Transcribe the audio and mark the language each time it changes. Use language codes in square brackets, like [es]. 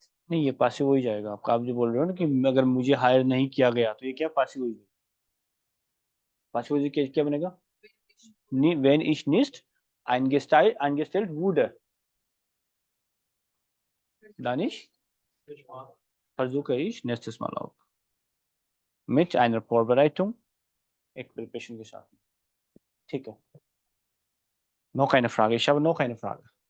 [hi] नहीं, ये पासिव हो ही जाएगा आपका। आप जो बोल रहे हो ना कि अगर मुझे हायर नहीं किया गया, तो ये क्या पासिव हो जाएगा? पासिव हो क्या बनेगा? [de] Wenn ich nicht eingestellt wurde, dann versuche ich nächstes Mal auch. Mit einer Vorbereitung, [hi] एक प्रिपरेशन के साथ। ठीक है, [de] noch eine Frage, ich habe noch eine Frage.